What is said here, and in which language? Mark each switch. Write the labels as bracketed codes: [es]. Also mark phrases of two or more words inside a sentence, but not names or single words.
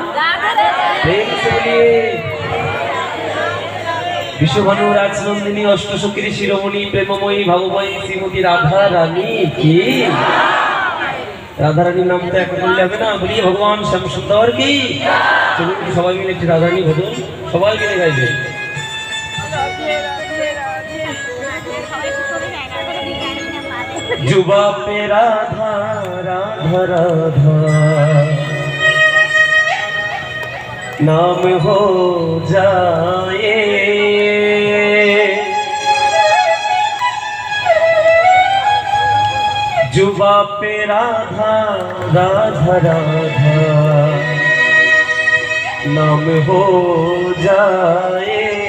[bn] প্রেম সে বলি বিশ্বভানু রাজনন্দিনী অষ্টসখীর শিরোমণি প্রেমময়ী ভাবময়ী শ্রীমতী রাধা রানী কি। রাধা রানীর নাম তো এক বললে হবে না, বলি ভগবান শ্যাম সুন্দর কি। চলুন সবাই মিলে একটি রাধা রানী ভজন সবাই মিলে গাইবে। [hi] जुबा पे राधा राधा राधा नाम हो जाए, जुबा पे राधा राधा राधा नाम हो जाए,